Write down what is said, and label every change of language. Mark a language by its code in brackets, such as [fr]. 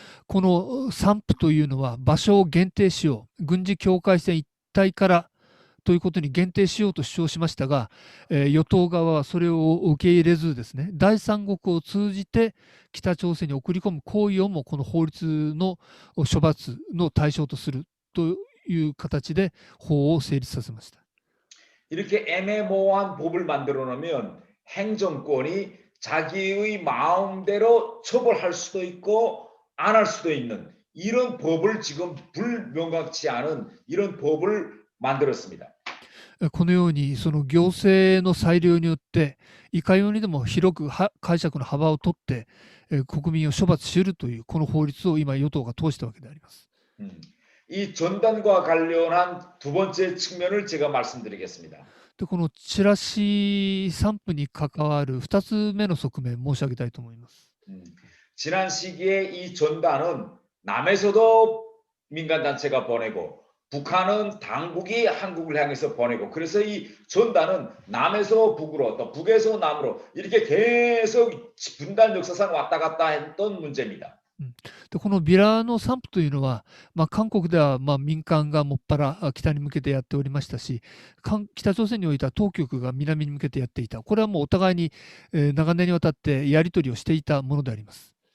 [ja] この散布というのは場所を限定しよう、軍事境界線一帯からということに限定しようと主張しましたが、与党側はそれを受け入れずですね、第三国を通じて北朝鮮に送り込む行為をもこの法律の処罰の対象とするという形で法を成立させました。 [ko] 이렇게 애매모호한 법을 만들어 놓으면 행정권이 자기의 마음대로 처벌할 수도 있고 안 할 수도 있는 이런 법을 지금 불명확치 않은 이런 법을 만들었습니다. [ja] このようにその行政の裁量によっていかようにでも広く解釈の幅を取って国民を処罰するというこの法律を今与党が通したわけであります。 [ko] 이 전단과 관련한 두 번째 측면을 제가 말씀드리겠습니다. [ja] でこのチラシ散布に関わる2つ目の側面申し上げたいと思います。 [ko] 지난 시기에 이 전단은 남에서도 민간단체가 보내고 북한은 당국이 한국을 향해서 보내고 그래서 이 전단은 남에서 북으로 또 북에서 남으로 이렇게 계속 분단 역사상 왔다 갔다 했던 문제입니다. [ja] でこのビラの散布というのは、韓国では民間がもっぱら北に向けてやっておりましたし、北朝鮮においては当局が南に向けてやっていた。これはもうお互いに長年にわたってやり取りをしていたものであります。